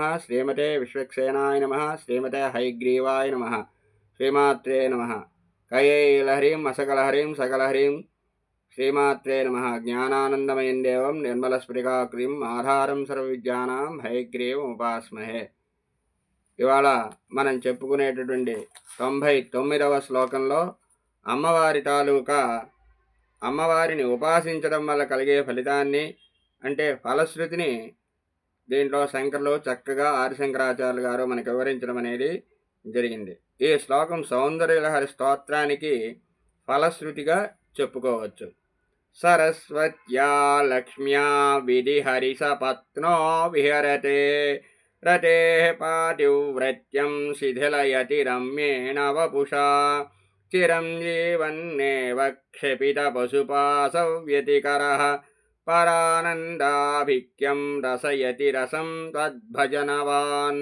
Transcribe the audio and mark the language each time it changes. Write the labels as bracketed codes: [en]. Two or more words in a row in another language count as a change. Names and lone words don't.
[sa] श्रीमते विश्वक्सेनाय नमः। श्रीमते हयग्रीवाय नमः। श्रीमात्रे नमः। कयैलहरीं असकलहरीं सकलहरीं श्रीमात्रे नमः। ज्ञानानन्दमयं देवं निर्मलस्फटिकाकृतिम् आधारं सर्वविद्यानां हयग्रीवम् उपास्महे। [te] ఇవాళ మనం చెప్పుకునేటటువంటి 99వ శ్లోకంలో అమ్మవారి తాలూకా అమ్మవారిని ఉపాసించడం వల్ల కలిగే ఫలితాన్ని అంటే ఫలశ్రుతిని దీంట్లో శంకరులు చక్కగా ఆదిశంకరాచార్యులు గారు మనకు వివరించడం అనేది జరిగింది. ఈ శ్లోకం సౌందర్యలహరి స్తోత్రానికి ఫలశ్రుతిగా చెప్పుకోవచ్చు. [sa] సరస్వత్యా లక్ష్మ్యా విధిహరి సపత్నో విహరతే रते पातिव्रत्यं शिथिलयति रम्येण वपुषा चिरं जीवन्नेव क्षपितपशुपासव्यतिकरः परानन्दाभिक्यं रसयति रसं तद्भजनवान्।